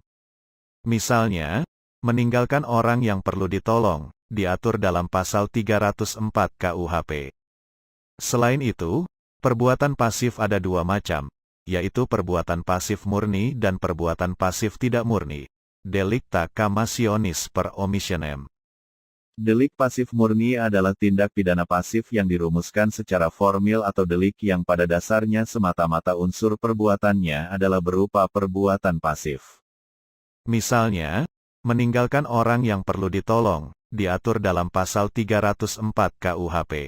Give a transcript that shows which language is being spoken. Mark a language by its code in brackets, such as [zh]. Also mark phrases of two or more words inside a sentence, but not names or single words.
[id] Misalnya, meninggalkan orang yang perlu ditolong, diatur dalam pasal 304 KUHP. Selain itu, perbuatan pasif ada 2 macam, yaitu perbuatan pasif murni dan perbuatan pasif tidak murni. [la] Delicta kamasionis per omissionem. [id] Delik pasif murni adalah tindak pidana pasif yang dirumuskan secara formil atau delik yang pada dasarnya semata-mata unsur perbuatannya adalah berupa perbuatan pasif. Misalnya, meninggalkan orang yang perlu ditolong, diatur dalam pasal 304 KUHP.